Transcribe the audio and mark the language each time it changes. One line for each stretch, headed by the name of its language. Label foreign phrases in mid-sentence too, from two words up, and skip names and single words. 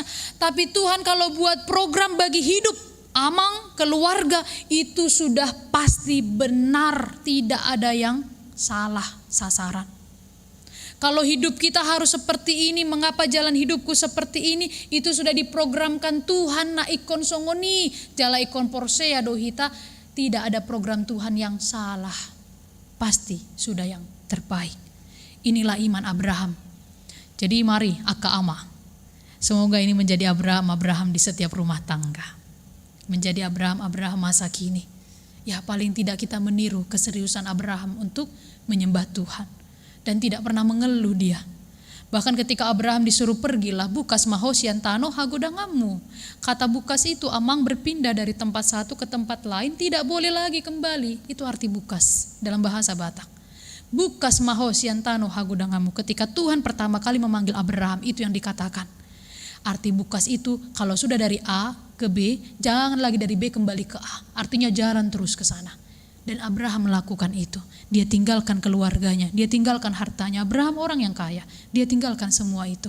Indonesian: Tapi Tuhan kalau buat program bagi hidup, Amang, keluarga, itu sudah pasti benar, tidak ada yang salah sasaran. Kalau hidup kita harus seperti ini, mengapa jalan hidupku seperti ini, itu sudah diprogramkan Tuhan.
Batak Toba: Na ikon songoni, jala ikon porsea dohita,
Indonesian: tidak ada program Tuhan yang salah. Pasti sudah yang terbaik. Inilah iman Abraham. Jadi mari Aka Ama, semoga ini menjadi Abraham di setiap rumah tangga. Menjadi Abraham masa kini. Ya paling tidak kita meniru keseriusan Abraham untuk menyembah Tuhan. Dan tidak pernah mengeluh dia. Bahkan ketika Abraham disuruh pergilah
Batak Toba: bukas mahosian tano hagodangamu.
Indonesian: Kata bukas itu Amang berpindah dari tempat satu ke tempat lain, tidak boleh lagi kembali. Itu arti bukas dalam bahasa Batak.
Batak Toba: Bukas mahosian tano hagodangamu.
Indonesian: Ketika Tuhan pertama kali memanggil Abraham, itu yang dikatakan. Arti bukas itu kalau sudah dari A ke B, jangan lagi dari B kembali ke A. Artinya jalan terus ke sana. Dan Abraham melakukan itu. Dia tinggalkan keluarganya, dia tinggalkan hartanya. Abraham orang yang kaya, dia tinggalkan semua itu.